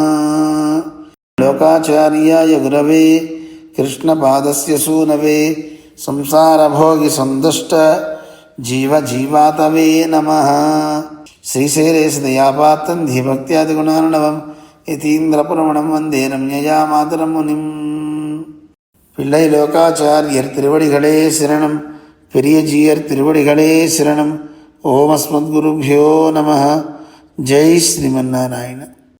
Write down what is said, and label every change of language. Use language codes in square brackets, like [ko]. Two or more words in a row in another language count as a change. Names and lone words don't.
[sa] లోకాచార్యాయ గురవే కృష్ణపాదస్య సూనవే సంసారభోగి సందుష్ట జీవజీవాతవే నమః. శ్రీశైలేశ దయాపాత్రం ధీభక్త్యాదిగుణార్ణవం యతీంద్రపురమణం వందే రమ్యయా మాతరం మునిం. [ta] பிள்ளை லோகாச்சாரியர் திருவடிகளே சரணம். பெரிய ஜீயர் திருவடிகளே சரணம். [sa] ஓம் அஸ்மத்குருभ्यो நமः. [ta] ஜெய் ஸ்ரீமன்னாராயண.